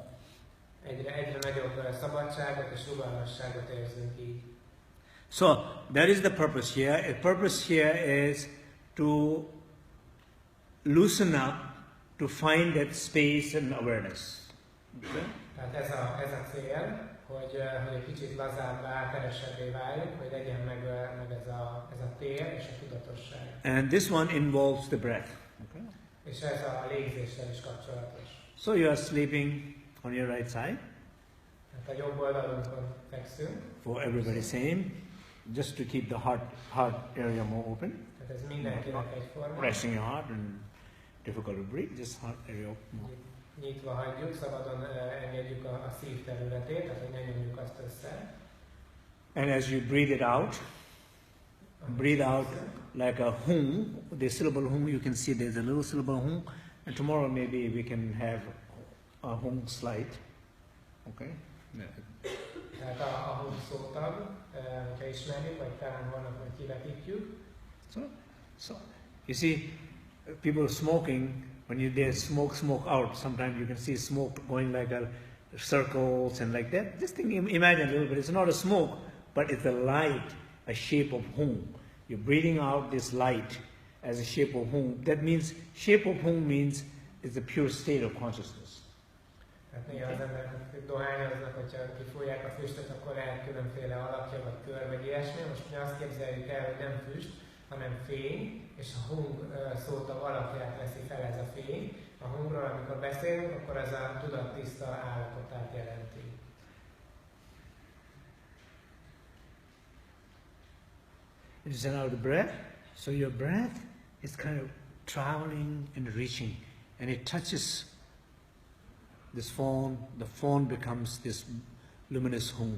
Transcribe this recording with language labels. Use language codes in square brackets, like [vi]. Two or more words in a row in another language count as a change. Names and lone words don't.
[hu] Egyre nagyobb szabadságot és rugalmasságot érzünk így. [en] So that is the purpose here. The purpose here is to loosen up, to find that space and awareness. Okay? [hu] Tehát ez a cél, hogy egy kicsit lazábbá, teresebbé váljunk, hogy legyen meg ez a tér és a tudatosság. [en] And this one involves the breath. Okay? [hu] És ez a légzéssel is kapcsolatos. [en] So you are sleeping on your right side. [hu] Tehát a jobb oldalunkon fekszünk. [en] For everybody same, just to keep the heart area more open. [hu] Tehát ez mindenkinek egyforma. [en] Resting your heart and difficult to breathe, just heart area more. [hu] nyitva hagyjuk, szabadon engedjük a szív területét, tehát hogy ne nyomjuk azt össze. [en] And as you breathe out like a hum, the syllable hum, you can see there's a little syllable hum, and tomorrow maybe we can have a hum slide. Okay? [hu] Tehát a hum szótag, hogyha ismerjük, vagy talán holnap majd kivetítjük. [en] So, you see, people smoking, when they smoke out, sometimes you can see smoke going like a circles and like that. Just imagine a little bit, it's not a smoke, but it's a light, a shape of hum. You're breathing out this light as a shape of hum. That means, shape of hum means it's a pure state of consciousness. [hu] Tehát néha az emberek dohányoznak, hogyha kifújják a füstöt, akkor lehet különféle alakja, vagy kör, vagy ilyesmi. Most mi azt képzeljük el, hogy nem füst, hanem fény, és a hung szótag alakját veszi fel ez a fény. A hungról, amikor beszélünk, akkor ez a tudattiszta állapotát jelenti. [en] You send out the breath, so your breath is kind of traveling and reaching, and it touches this phone, the phone becomes this luminous hum.